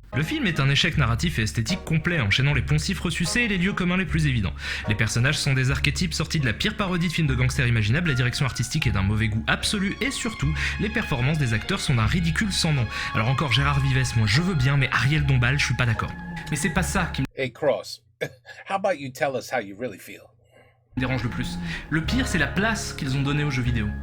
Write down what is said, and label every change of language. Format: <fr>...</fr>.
<fr>Le film est un échec narratif et esthétique complet, enchaînant les poncifs ressucés et les lieux communs les plus évidents. Les personnages sont des archétypes sortis de la pire parodie de film de gangster imaginable, la direction artistique est d'un mauvais goût absolu, et surtout, les performances des acteurs sont d'un ridicule sans nom. Alors encore Gérard Vives, moi je veux bien, mais Ariel Dombal, je suis pas d'accord. Mais c'est pas ça qui me</fr> <en>Hey Cross, how about you tell us how you really feel?</en> <fr>dérange le plus. Le pire, c'est la place qu'ils ont donnée aux jeux vidéo.</fr>